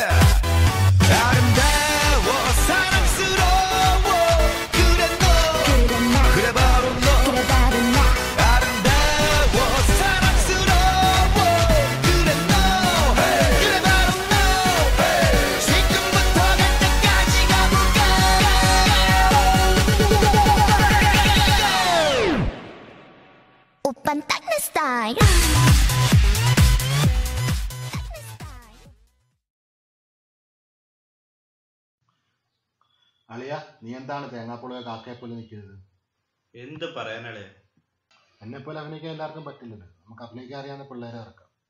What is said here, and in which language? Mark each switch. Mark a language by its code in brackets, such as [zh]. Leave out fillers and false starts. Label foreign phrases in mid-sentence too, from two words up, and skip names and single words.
[ko] 아름다워 사랑스러워 그래 너 그래 바로 너 아름다워 사랑스러워 그래 너 그래 바로 너 지금부터 갈 때까지 가볼까 오빤 딱 내 스타일. [ml] അളിയ, നീ എന്താണ് തേങ്ങാപ്പുളയോ കാക്കയെപ്പോലെ നിൽക്കുന്നത്? എന്ത് പറയാനളേ, എന്നെ പോലെ അഭിനയിക്കാൻ എല്ലാവർക്കും പറ്റില്ലല്ലോ. നമുക്ക് അഭിനയിക്കാൻ അറിയാവുന്ന പിള്ളേരെ ഇറക്കാം.